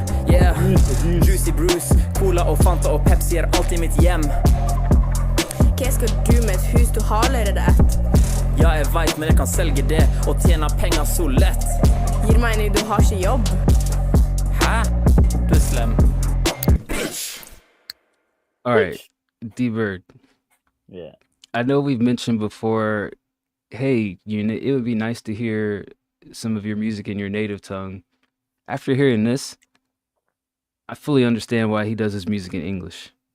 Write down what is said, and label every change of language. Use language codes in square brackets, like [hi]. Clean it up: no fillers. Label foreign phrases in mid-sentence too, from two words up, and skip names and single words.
[no] Yeah, Juicy Bruce, Cola og Fanta og Pepsi alltid mitt hjem. Hva skal du med et hus du har allerede ett? Ja, jeg vet, men jeg kan selge det og tjene penger så lett. Gir mening, du har ikke jobb. Hæ? Du slem. Bitch. [en] All right, D Bird. Yeah. I know we've mentioned before, hey, it would be nice to hear some of your music in your native tongue. After hearing this, I fully understand why he does his music in English.